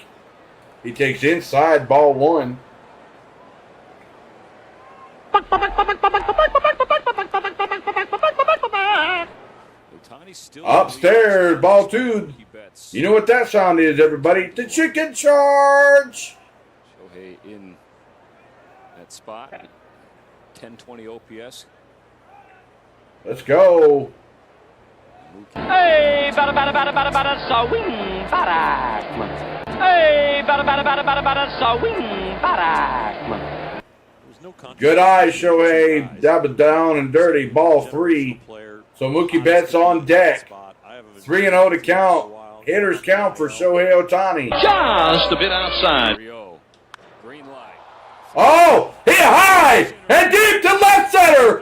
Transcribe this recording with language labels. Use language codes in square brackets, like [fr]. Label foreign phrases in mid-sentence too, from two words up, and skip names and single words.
[en] He takes inside ball 1. Upstairs, ball 2. You know what that sound is, everybody? The chicken charge. Shohei in that spot. 1020 OPS. Let's go. Hey, bada bada bada bada bada, swing bada. Hey, bada bada bada bada bada, swing bada. Good eye, Shohei. That was down and dirty. Ball 3. So Mookie Betts on deck. 3-0 to count. Hitters count for Shohei Ohtani. Just a bit outside. Green light. Oh, hit high and deep to left center.